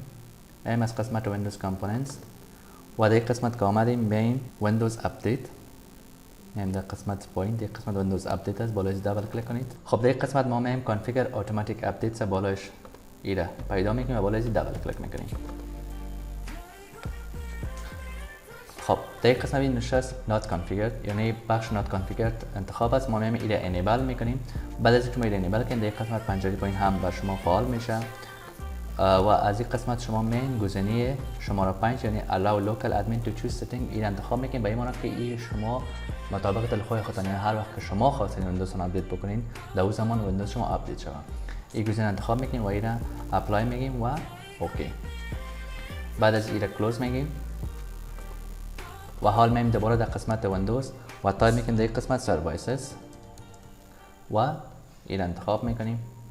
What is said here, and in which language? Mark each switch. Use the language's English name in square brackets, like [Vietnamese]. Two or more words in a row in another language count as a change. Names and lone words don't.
[Persian] من از قسمت ویندوز کامپوننتس و در قسمت که آمدیم میایم ویندوز اپدیت. در قسمت پایین در قسمت ویندوز اپدیت است، بالایش دابل کلیک کنید. خب در قسمت ما میایم [English] Configure Automatic Updates [Persian] بالایش ایره پیدا میکنیم و بالایش دابل کلیک میکنیم. خب در قسمت این نشست [English] not configured [Persian] یعنی بخش [English] not configured [Persian] انتخاب است، ما میایم ایره انیبل میکنیم. بعد از اینکه ما ایره انیبل کنیم در قسمت پنجره پایین هم بر شما فعال میشه و از این قسمت شما مین گزینه شماره 5 یعنی [English] allow local admin to choose setting [Persian] این انتخاب میکنین. به این معنی که این شما مطابق دلخواه خودتان، یعنی هر وقت که شما خواستین ویندوز رو اپدیت بکنین در اون زمان ویندوز شما اپدیت شود. این گزینه انتخاب میکنین و این اپلای میگیم و اوکی. بعد از این کلوز میگیم و حال میایم دوباره در قسمت ویندوز و تایپ میکنیم در قسمت سرویسز و این انتخاب میکنیم.